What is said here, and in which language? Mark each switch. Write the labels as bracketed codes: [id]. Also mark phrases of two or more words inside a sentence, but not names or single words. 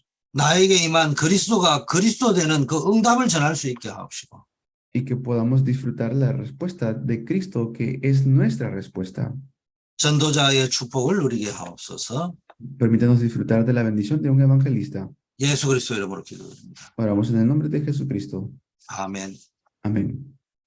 [ko] 나에게 임한 그리스도가 그리스도 되는 그 응답을 전할 수 있게 하옵시고 [es] Y que podamos disfrutar la respuesta de Cristo que es nuestra respuesta. [ko] 전도자의 축복을 누리게 하옵소서. [es] Permítanos disfrutar de la bendición de un evangelista. [ko] 예수 그리스도 이름으로 기도드립니다. [es] Oramos en el nombre de Jesucristo. [ko] 아멘. [es] Amén.